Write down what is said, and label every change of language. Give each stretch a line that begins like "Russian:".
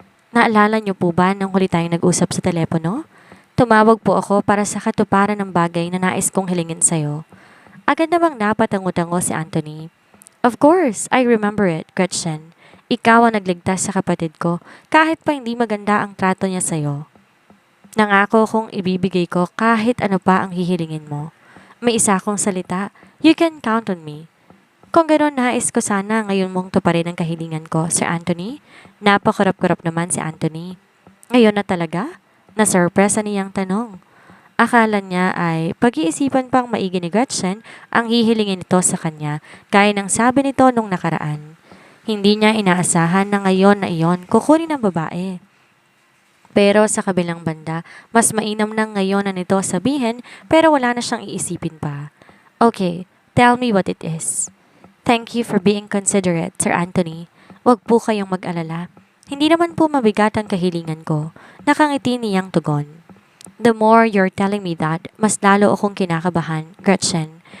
Filipino: Naalala niyo po ba nung huli tayong nag-usap sa telepono? Tumawag po ako para sa katuparan ng bagay na nais kong hilingin sa'yo. Agad namang napatango-tango si Anthony.
English: Of course, I remember it,
Filipino: Gretchen. Ikaw ang nagligtas sa kapatid ko kahit pa hindi maganda ang trato niya sa'yo. Nangako kong ibibigay ko kahit ano pa ang hihilingin mo. May isa akong salita,
English: you can count on me.
Filipino: Kung gano'n nais ko sana ngayon mong tuparin ang kahilingan ko, Sir Anthony. Napakurap-kurap naman si Anthony. Ngayon na talaga? Na-surpresa niyang tanong. Akala niya ay pag-iisipan pang maigi ni Gretchen ang hihilingin nito sa kanya gaya ng sabi nito nung nakaraan. Hindi niya inaasahan na ngayon na iyon kukunin ng babae. Pero sa kabilang banda, mas mainam nang ngayon na nito sabihin pero wala na siyang iisipin pa.
English: Okay, tell me what it is. Thank you for being considerate, Sir Anthony.
Filipino: Huwag po kayong mag-alala. Hindi naman po mabigat ang kahilingan ko. Nakangiti niyang tugon.
English: The more you're telling me that,
Filipino: mas lalo akong kinakabahan,
English: Gretchen.